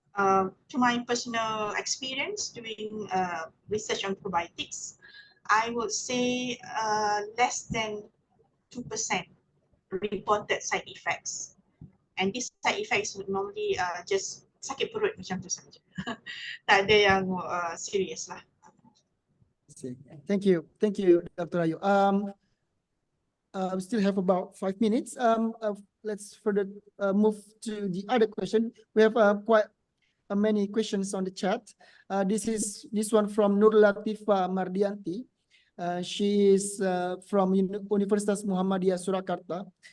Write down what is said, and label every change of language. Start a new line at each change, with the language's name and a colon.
English: To my personal experience doing research on probiotics, I would say less than 2% reported side effects. And these side effects would normally just
Malay: sakit perut macam tu saja. Tak ada yang serious lah.
English: Thank you, Dr. Ayu. We still have about 5 minutes. Let's further move to the other question. We have quite many questions on the chat. This one from Nur Latifa Mardianti. She is from Universitas Muhammadiyah Surakarta.